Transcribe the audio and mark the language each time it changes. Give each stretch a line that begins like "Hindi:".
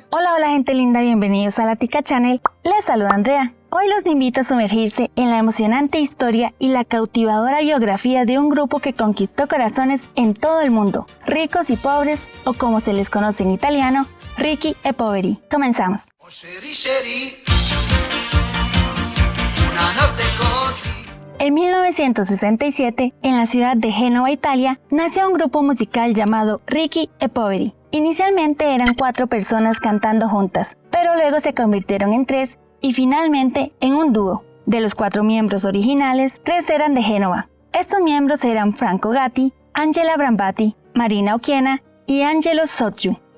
Spanish: Hola gente linda, bienvenidos a La Tica Channel. Les saluda Andrea. Hoy los invito a sumergirse en la emocionante historia y la cautivadora biografía de un grupo que conquistó corazones en todo el mundo, ricos y pobres, o como se les conoce en italiano, ricchi e poveri. Comenzamos.
Italian: Oh, Sherry, Sherry, una notte così.
Spanish: En 1967, en la ciudad de Génova, Italia, nació un grupo musical llamado Ricchi e Poveri. Inicialmente eran 4 personas cantando juntas, pero luego se convirtieron en 3 y finalmente en un dúo. De los 4 miembros originales, 3 eran de Génova. Estos miembros eran Franco Gatti, Angela Brambati, Marina Occhiena y Angelo Sotgiu.